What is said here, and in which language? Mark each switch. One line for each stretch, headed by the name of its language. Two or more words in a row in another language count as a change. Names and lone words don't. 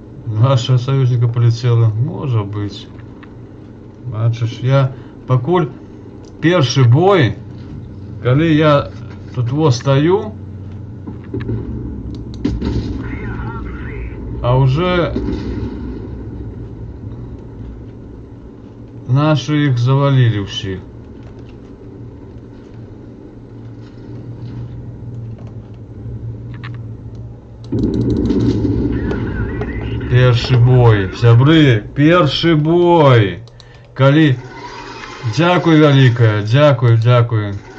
Russian: Нашего союзника полетела. Может быть.
Belarusian: Бачиш, я пакуль першы бой, калі я тут во стою,
Russian: а уже наши их завалили
Belarusian: ўсіх. Першы бой, сябры, першы бой. Калі... Дзякуй вялікае, дзякуй, дзякуй.